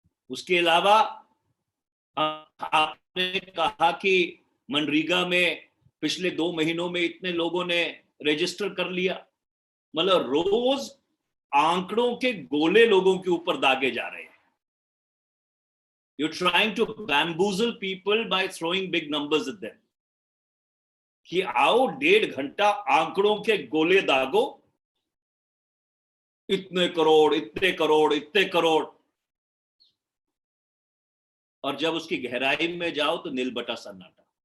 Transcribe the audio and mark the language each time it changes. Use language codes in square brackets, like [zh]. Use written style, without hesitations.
[hi] उसके अलावा आपने कहा कि मनरेगा में पिछले 2 महीनों में इतने लोगों ने रजिस्टर कर लिया। मतलब रोज आंकड़ों के गोले लोगों के ऊपर दागे जा रहे हैं। [en] You're trying to bamboozle people by throwing big numbers at them. [hi] कि आओ 1.5 घंटा आंकड़ों के गोले दागो, इतने करोड़, इतने करोड़, इतने करोड़, और जब उसकी गहराई में जाओ तो नील बटा सन्नाटा।